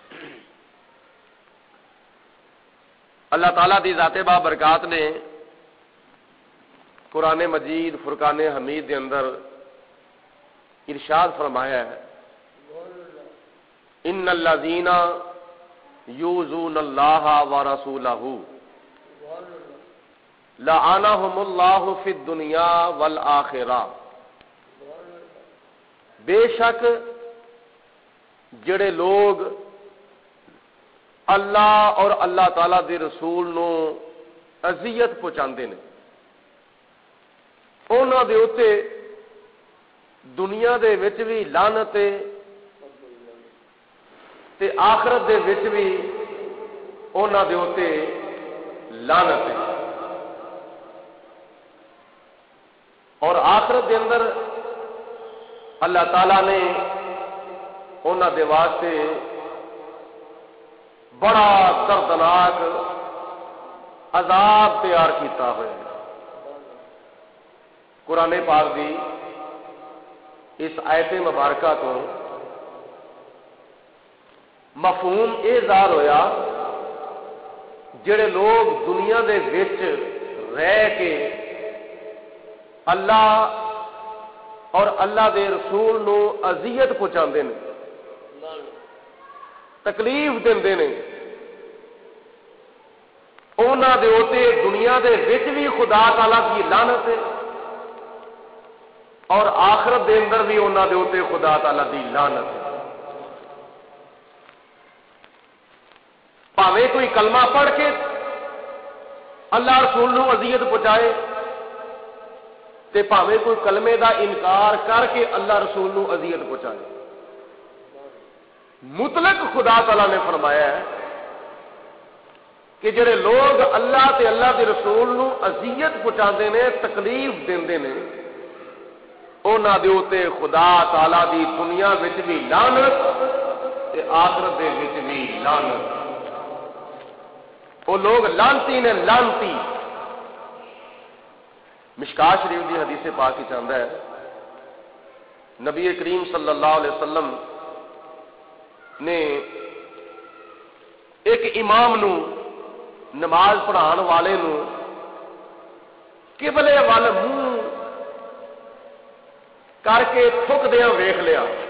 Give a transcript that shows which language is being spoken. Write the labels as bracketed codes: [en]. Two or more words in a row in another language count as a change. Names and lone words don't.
[pa] اللہ تعالیٰ دی ذات با برکات نے قرآن مجید فرقان حمید دے اندر ارشاد فرمایا ہے [ar] ان الذین یؤذون اللہ ورسولہ لعنہم اللہ فی الدنیا والآخرہ، [pa] بے شک جڑے لوگ اللہ اور اللہ تعالی دے رسول نو اذیت پہنچاندے نے انہاں دے اوتے دنیا دے وچ بھی لعنت ہے تے آخرت دے وچ بھی انہاں دے اوتے لعنت ہے. اور آخرت دے اندر اللہ تعالی نے انہاں دے واسطے بڑا دردناک عذاب تیار کیتا ہوا ہے. قرآن پاک دی اس آیت مبارکہ تو مفہوم یہ ظاہر ہویا جڑے لوگ دنیا دے وچ رہ کے اللہ اور اللہ دے رسول نو اذیت پہنچاندے نے، تکلیف دیندے نے، انہاں دے اوتے دنیا دے وچ بھی خدا تعالی کی لعنت ہے اور آخرت دے اندر بھی انہاں دے اوتے خدا تعالی دی لعنت ہے. پاویں کوئی کلمہ پڑھ کے اللہ رسول نو اذیت پہنچائے تے پاویں کوئی کلمے دا انکار کر کے اللہ رسول نو اذیت پہنچائے. مطلق خدا تعالی نے فرمایا ہے کہ جڑے لوگ اللہ تے اللہ دے رسول نو اذیت پہنچاندے نے، تکلیف دیندے نے، انہاں دے اوتے خدا تعالی دی دنیا وچ بھی لعنت تے آخرت دے وچ بھی لعنت. وہ لوگ لعنتی نے، لعنتی. مشکاہ شریف دی حدیث پاک کی چاہتا ہے نبی کریم [ar] صلی اللہ علیہ وسلم [pa] نے ایک امام نو، نماز پڑھان والے نو قبلے وال منہ کر کے تھک دیا ویکھ لیا.